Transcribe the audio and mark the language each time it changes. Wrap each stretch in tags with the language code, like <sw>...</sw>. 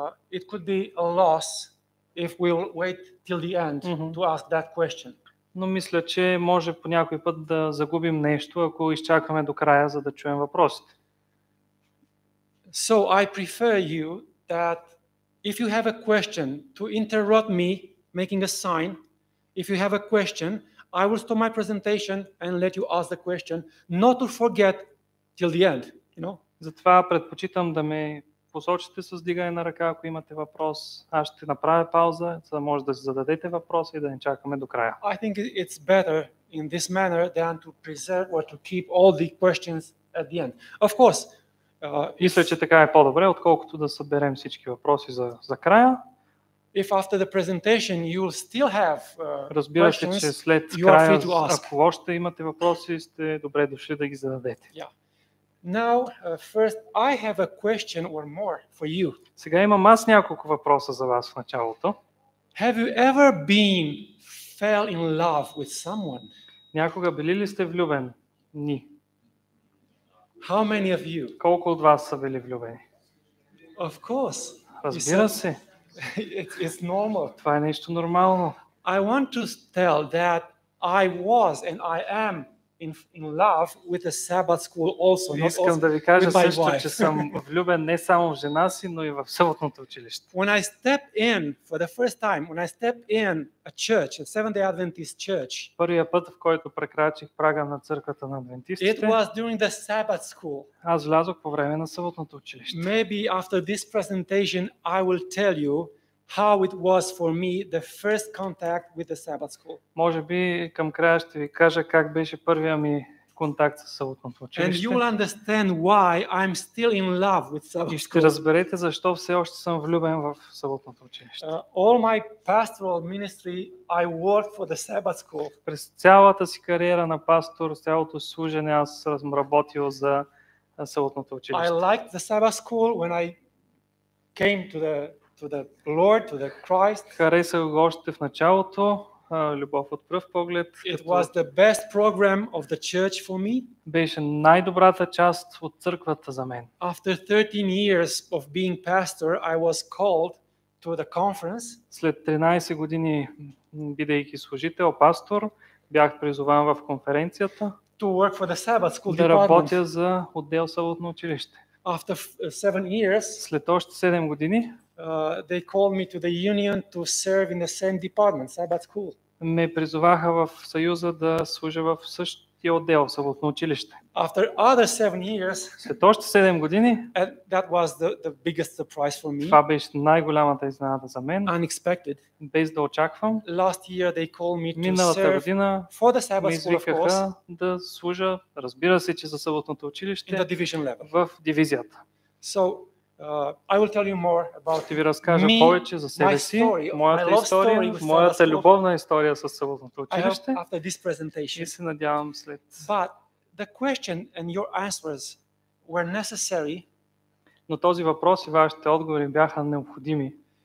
<en>it could be a loss if we'll wait till the end to ask that question.</en> <bg>Но мисля, че може по някой път да загубим нещо, ако изчакаме до края, за да чуем въпросите.</bg> <en>So I prefer you that if you have a question to interrupt me making a sign. If you have a question, I will stop my presentation and let you ask the question, not to forget till the end, you know.</en> <bg>Затова предпочитам да ме посочите с вдигане на ръка, ако имате въпрос. Аз ще направя пауза, за да може да зададете въпроса и да не чакаме до края.</bg> <en>I think it's better in this manner than to preserve or to keep all the questions at the end. Of course,</en> <bg>мисля, че така е по-добре, отколкото да съберем всички въпроси за края.</bg> <en>If after the presentation you will still have</en> <bg>разбира се, че след края, ако още имате въпроси, сте добре дошли да ги зададете.</bg> <en>Yeah. Now, first, I have a question or more for you.</en> <bg>Сега имам аз няколко въпроса за вас в началото.</bg> <en>Have you ever fell in love with someone?</en> <bg>Някога били ли сте влюбени?</bg> <en>How many of you?</en> <bg>Колко от вас са били влюбени?</bg> <en>Of course.</en> <bg>Разбира се.</bg> <en>It's normal.</en> <bg>Това е нещо нормално.</bg> <en>I want to tell that I was and I am in love with the Sabbath school also.</en> <bg>Искам да ви кажа също, че съм влюбен не само в жена си, но и в съботното училище.</bg> <en>When I stepped in for the first time, when I stepped in a church, a Seventh-day Adventist church.</en> <bg>Първия път, в който прекрачих прага на църквата на адвентистите.</bg> <en>It was during the Sabbath school.</en> <bg>Аз влязох по време на съботното училище.</bg> <en>Maybe after this presentation I will tell you how it was for me the first contact with the Sabbath school.</en> <bg>Може би към края ще ви кажа как беше първия ми контакт с съботното училище.</bg> <en>And you will understand why I'm still in love with Sabbath school.</en> <bg>И ще разберете защо все още съм влюбен в съботното училище.</bg> <en>All my pastoral ministry I worked for the Sabbath school.</en> <bg>През цялата си кариера на пастор, цялото служене аз съм работил за съботното училище.</bg> <en>I liked the Sabbath school when I came to the Lord, to the Christ.</en> <bg>Харесах го още в началото, любов от пръв поглед.</bg> <en>It was the best program of the church for me.</en> <bg>Беше най-добрата част от църквата за мен.</bg> <en>After 13 years of being pastor, I was called to the conference.</en> <bg>След 13 години бидейки служител, пастор, бях призован в конференцията</bg> <en>to work for the Sabbath school</en> <bg>да работя за отдел съботно училище.</bg> <en>After 7 years,</en> <bg>след още 7 години,</bg> <en>they called me to the union to serve in the same department, Sabbath school.</en> <bg>Ме призоваха в съюза да служа в същия отдел, съботно училище.</bg> <en>After other 7 years,</en> <bg>след още 7 години,</bg> <en>that was the biggest surprise for me.</en> <bg>Това беше най-голямата изненада за мен.</bg> <en>Unexpected.</en> <bg>Без да очаквам.</bg> <en>Last year they called me to</en> <bg>Миналата</bg> <en>serve</en> <bg>година</bg> <en>for the Sabbath school, of course,</en> <bg>да служа, разбира се, че за съботното училище,</bg> <en>in the division level.</en> <bg>В дивизията.</bg> <en>So, I will tell you more about</en> <bg>ще ви разкажа повече за себе си, моята история, моята любовна история с съботното училище. И се надявам след.</bg> <en>But the question and your answers were necessary.</en> <bg>Но този въпрос и вашите отговори бяха необходими.</bg>